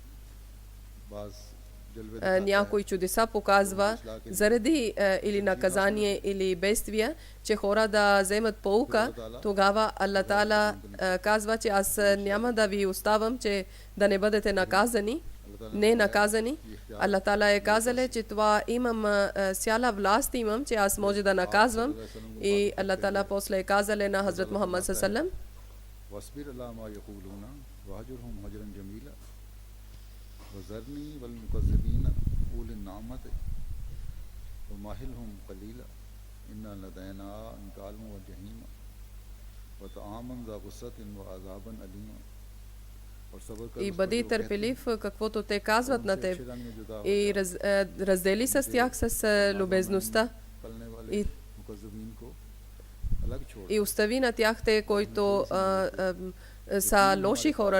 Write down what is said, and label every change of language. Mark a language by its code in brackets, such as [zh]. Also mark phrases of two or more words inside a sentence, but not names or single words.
[bg] някои чудеса показва заради или наказание или бедствия, че хора да вземат поука, тогава Аллах Таала казва, че аз няма да ви оставам, че да не бъдете наказани, не наказани. Аллах Таала е казал, че това имам цяла власт, имам, че аз може да наказвам. И Аллах Таала после е казал на Хазрат Мухаммад саллаллаху [ar] وذرني والمكذبين أولي النعمة ومهلهم قليلا إن لدينا أنكالا وجحيما وطعاما ذا غصة وعذابا أليما. [bg] И бъди търпелив, каквото те казват на теб, и раздели с тях с любезността и остави на тях те, които са лоши хора.